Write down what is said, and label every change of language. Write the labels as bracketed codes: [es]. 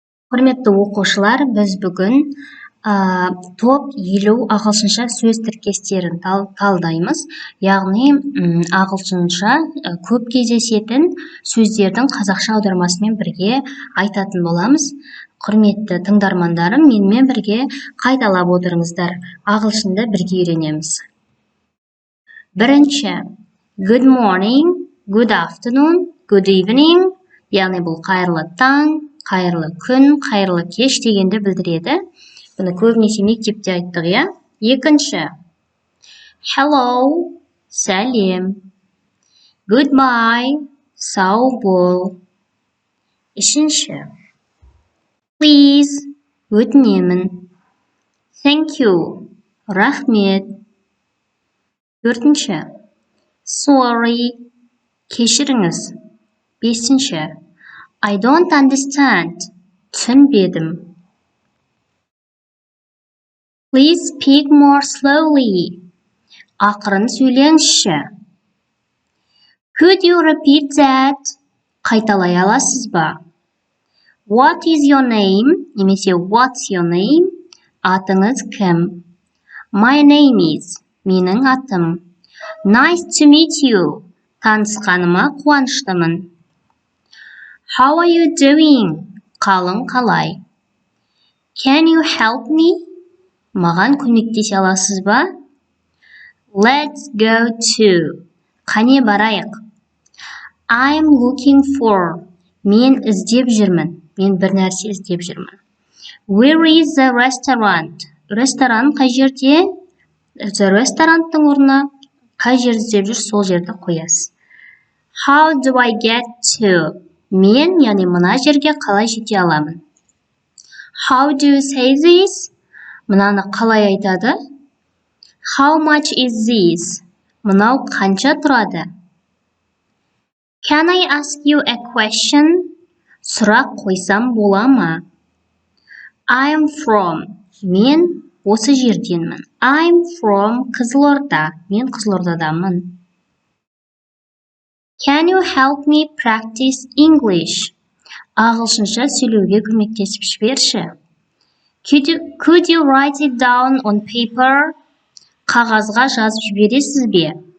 [kk] Құрметті оқушылар, біз бүгін топ 50 ағылшынша сөз тіркестерін талдаймыз. Яғни ағылшынша көп кездесетін сөздердің қазақша аудармасымен бірге айтатын боламыз. Құрметті тыңдармандарым, менімен бірге қайталап отырыңыздар. Ағылшынды бірге үйренеміз. [en] Бірінші, good morning, good afternoon, good evening. [kk] Яғни бұл қайырлы таң, қайырлы күн, қайырлы кеш дегенді білдіреді. Бұны көбінесе мектепте айттық, иә? Екінші, hello, сәлем. Goodbye, сау бол. Үшінші, please, өтінемін. [en] Thank you, рахмет. [kk] Төртінші, sorry, кешіріңіз. [en] Бесінші, I don't understand, түсінбедім. Please speak more slowly, ақырын сөйлеңізші. Could you repeat that? [kk] Қайталай аласыз ба? [en] What is your name? Немесе what's your name? [kk] Атыңыз кім? [en] My name is. [kk] Менің атым. [en] Nice to meet you. [kk] Танысқаныма қуаныштымын. [en] How are you doing? [kk] Қалың қалай? [en] Can you help me? [kk] Маған көмектесе аласыз ба? [en] Let's go to. [kk] Қане барайық? [en] I'm looking for. [kk] Мен іздеп жүрмін. Мен бір нәрсе іздеп жүрмін. [en] Where is the restaurant? [kk] Ресторан қай жерде? The restaurant-тың орнына қай жерді іздеп жүр, сол жерді қоясыз. [en] How do I get to? [kk] Мен, яғни мына жерге қалай жете аламын? [en] How do you say this? [kk] Мынаны қалай айтады? [en] How much is this? [kk] Мынау қанша тұрады? [en] Can I ask you a question? [kk] Сұрақ қойсам бола ма? [en] I'm from. [kk] Мен осы жерденмін. [en] I'm from Қызылорда. [kk] Мен Қызылордадамын. [en] Can you help me practice English? [kk] Ағылшынша сөйлеуге көмектесіп жіберші. [en] Could you write it down on paper? [kk] Қағазға жазып жібересіз бе?